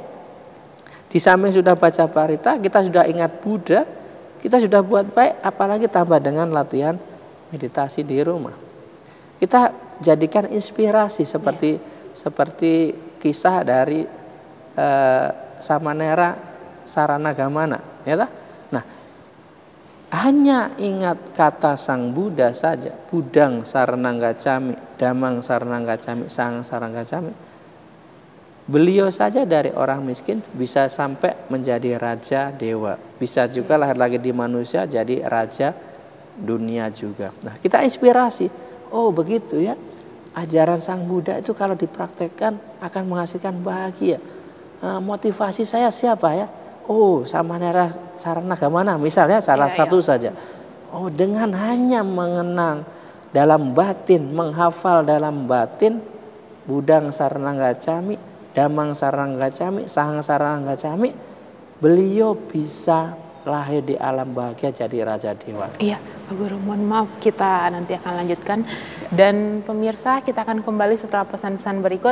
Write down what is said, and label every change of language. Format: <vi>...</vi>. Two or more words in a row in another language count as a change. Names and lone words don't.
<id>Di samping sudah baca parita, kita sudah ingat Buddha, kita sudah buat baik, apalagi tambah dengan latihan meditasi di rumah. Kita jadikan inspirasi seperti kisah dari Samanera Saranagamana, ya tak? Nah, hanya ingat kata Sang Buddha saja,</id> <pi>Budang Saranang Gacchami, Damang Saranang Gacchami, Sang Saranang Gacchami.</pi> <id>Beliau saja dari orang miskin bisa sampai menjadi raja dewa, bisa juga lahir lagi di manusia jadi raja dunia juga. Nah, kita inspirasi. Oh begitu ya, ajaran Sang Buddha itu kalau dipraktekkan akan menghasilkan bahagia. Motivasi saya siapa ya? Oh Samanera Saranagamana misalnya salah satu saja. Oh dengan hanya mengenang dalam batin, menghafal dalam batin</id> <pi>Budang Saranang Gacchami, Damang Saranang Gacchami, Sahang Saranang Gacchami,</pi> <id>beliau bisa lahir di alam bahagia jadi raja dewa. Iya, Pak Guru, mohon maaf kita nanti akan lanjutkan. Dan pemirsa, kita akan kembali setelah pesan-pesan berikut.</id>